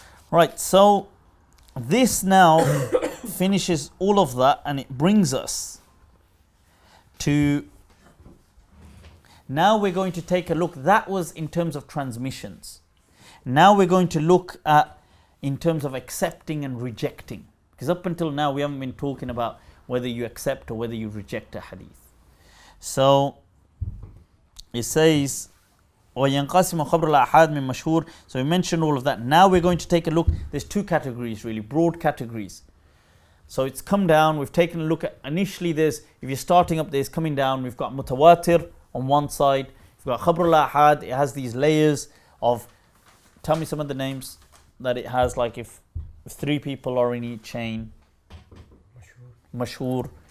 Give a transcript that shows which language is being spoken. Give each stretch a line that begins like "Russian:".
English: Right, so this now finishes all of that, and it brings us to, now we're going to take a look. That was in terms of transmissions. Now we're going to look at in terms of accepting and rejecting, because up until now we haven't been talking about whether you accept or whether you reject a hadith. So it says
Arabic: وَيَنْقَسِمُ خَبْرُ الْأَحَادِ مِنْ مَشْهُورٍ.
English: So we mentioned all of that. Now we're going to take a look. There's two categories really, broad categories. So it's come down. We've taken a look at, initially if you're starting up, there's coming down. We've got mutawatir on one side. We've got Khabr al-Ahad. It has these layers of, tell me some of the names that it has, like if three people are in each chain. Mashhur.